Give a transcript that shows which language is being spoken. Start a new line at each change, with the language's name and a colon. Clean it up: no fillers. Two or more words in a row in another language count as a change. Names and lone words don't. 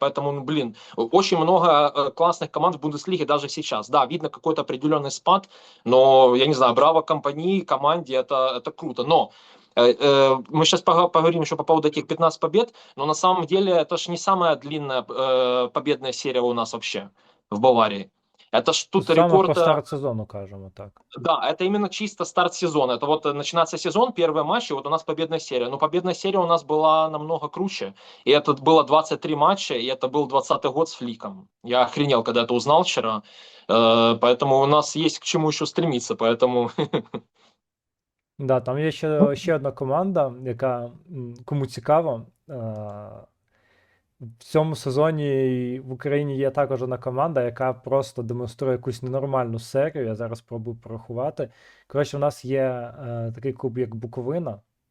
Russian: Поэтому, ну, блин, очень много классных команд в Бундеслиге даже сейчас. Да, видно какой-то определенный спад, но, я не знаю, браво компании, команде, это круто. Но мы сейчас поговорим еще по поводу этих 15 побед, но на самом деле это же не самая длинная победная серия у нас вообще в Баварии. Это ж тут
Ukrainian: Саме рекорд, по старт сезону, кажемо так.
Russian: да, это именно чисто старт сезона. Это вот начинается сезон, первые матчи, вот у нас победная серия. Но победная серия у нас была намного круче. И это было 23 матча, и это был 20-й год с Фликом. Я охренел, когда это узнал вчера. Поэтому у нас есть к чему еще стремиться, поэтому... Да,
Ukrainian: там є ще одна команда, яка кому цікаво. В цьому сезоні в Україні є також одна команда, яка просто демонструє якусь ненормальну серію. Я зараз спробую порахувати. Коротше, у нас є такий клуб, як Буковина.